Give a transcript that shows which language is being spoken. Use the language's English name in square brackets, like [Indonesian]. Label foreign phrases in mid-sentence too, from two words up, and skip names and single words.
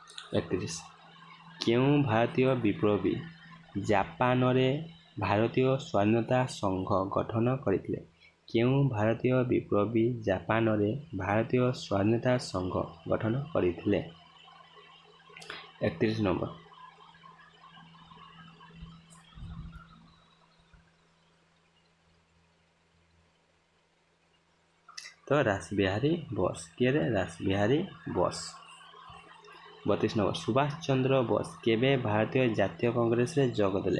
[Odia] 31 କେଉଁ ଭାରତୀୟ ବିପ୍ଳବୀ ଜାପାନରେ ଭାରତୀୟ ସ୍ୱାଧୀନତା ସଂଘ ଗଠନ କରିଥିଲେ? କେଉଁ ଭାରତୀୟ ବିପ୍ଳବୀ ଜାପାନରେ ଭାରତୀୟ ସ୍ୱାଧୀନତା ସଂଘ ଗଠନ କରିଥିଲେ? 31 ନମ୍ବର ତ ରାସବିହାରୀ ବୋଷ କିଏ ରାସବିହାରୀ ବୋଷ। 32 ନମ୍ବର ସୁଭାଷ ଚନ୍ଦ୍ର ବୋଷ କେବେ ଭାରତୀୟ ଜାତୀୟ କଂଗ୍ରେସ ରେ ଯୋଗ ଦେଲେ?